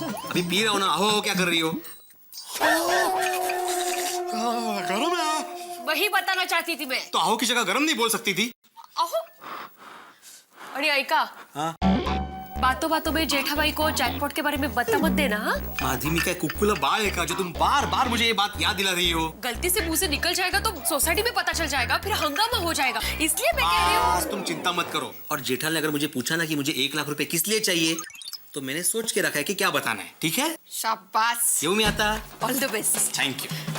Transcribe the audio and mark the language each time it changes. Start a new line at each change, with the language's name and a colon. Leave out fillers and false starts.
Hindi: अभी पी रहा हूँ ना। अहो क्या कर रही हो? गरम है। वही बताना चाहती थी मैं। तो अहो की जगह गरम नहीं बोल सकती थी?
Marathi: अहो आणि ऐका,
Hindi: हाँ? बातों बातों में जेठाबाई को जैकपॉट के बारे में बता मत देना। हाँ? माधवी,
Marathi: मी काय कुक्कुला बाळ आहे का
Hindi: जो तुम बार बार मुझे ये बात याद दिला रही हो? गलती से मुंह से निकल जाएगा तो सोसाइटी में पता चल जाएगा, फिर हंगामा हो जाएगा, इसलिए मैं कह रही हूँ। तुम चिंता मत करो। और जेठालाल ने अगर मुझे पूछा ना कि मुझे 1 लाख रुपए किस लिए चाहिए, तो मैंने सोच के रखा है कि क्या बताना है। ठीक है? शाबाश। क्यों नहीं आता?
English: All the best. Thank you.